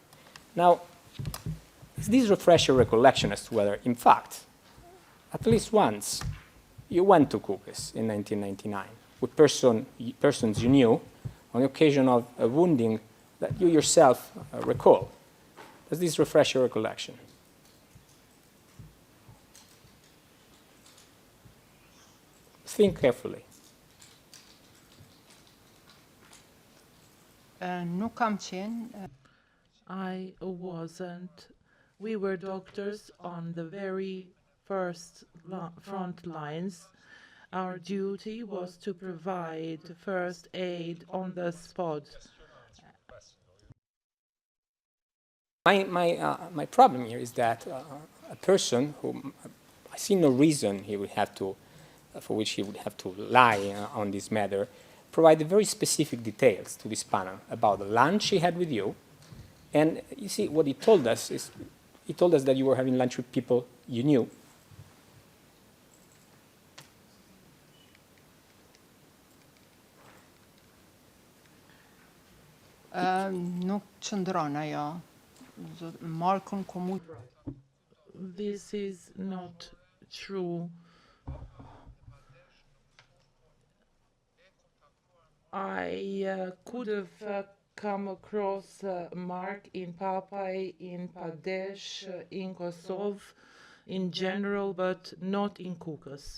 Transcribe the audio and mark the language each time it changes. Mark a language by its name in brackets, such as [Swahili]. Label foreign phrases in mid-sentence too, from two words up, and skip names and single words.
[English] Now, this refresh your recollection as to whether, in fact, at least once, you went to Kukës in 1999 with persons you knew on the occasion of a wounding that you yourself recall. Does this refresh your recollection? Think carefully. [Albanian] Nuk kam qenë. [English] I wasn't. We were doctors on the very first front lines. Our duty was to provide first aid on the spot. My problem here is that a person who I see no reason he would have to, for which he would have to lie on this matter, provided very specific details to this panel about the lunch he had with you. And you see, what he told us is, he told us that you were having lunch with people you knew. [Albanian] Nuk qëndron ajo. Markun komu. [English] This is not true. I could have come across Mark in Papai, in Padesh, in Kosovo, in general, but not in Kukës.